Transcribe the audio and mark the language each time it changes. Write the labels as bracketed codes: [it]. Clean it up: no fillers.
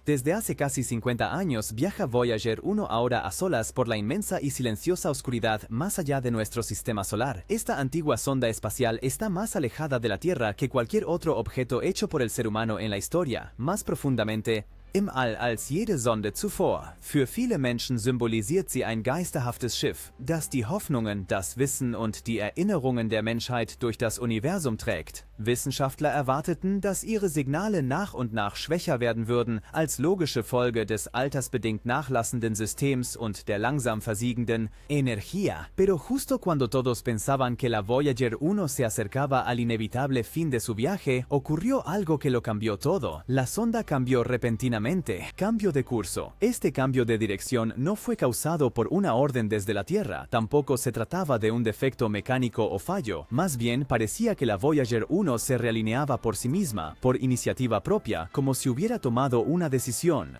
[es] Desde hace casi 50 años viaja Voyager 1 ahora a solas por la inmensa y silenciosa oscuridad más allá de nuestro sistema solar. Esta antigua sonda espacial está más alejada de la Tierra que cualquier otro objeto hecho por el ser humano en la historia. Más profundamente, [de] im All als jede Sonde zuvor. Für viele Menschen symbolisiert sie ein geisterhaftes Schiff, das die Hoffnungen, das Wissen und die Erinnerungen der Menschheit durch das Universum trägt. Wissenschaftler erwarteten, dass ihre Signale nach und nach schwächer werden würden, als logische Folge des altersbedingt nachlassenden Systems und der langsam versiegenden Energía. [es] Pero justo cuando todos pensaban que la Voyager 1 se acercaba al inevitable fin de su viaje, ocurrió algo que lo cambió todo. La sonda cambió repentinamente. Cambio de curso. Este cambio de dirección no fue causado por una orden desde la Tierra, tampoco se trataba de un defecto mecánico o fallo, más bien parecía que la Voyager 1 se realineaba por sí misma, por iniciativa propia, como si hubiera tomado una decisión.